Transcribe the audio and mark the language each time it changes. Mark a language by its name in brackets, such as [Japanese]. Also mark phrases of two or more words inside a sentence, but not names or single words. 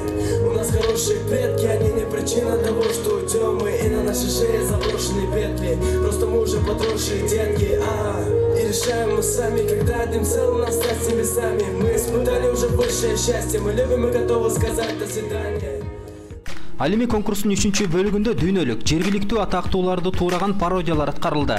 [Russian] У нас хорошие предки, они не причина того, что уйдем мы. И на нашей шее заброшенные петли. Просто мы уже подросшие детки. И решаем мы сами, когда одним целым нас стать с небесами. Мы испытали уже большее счастье. Мы любим и готовы сказать до свидания. [Kyrgyz] Ал эми конкурстун 3-чү бөлүгүндө дүйнөлүк, жергиликтүү атактууларды туураган пародиялар аткарылды.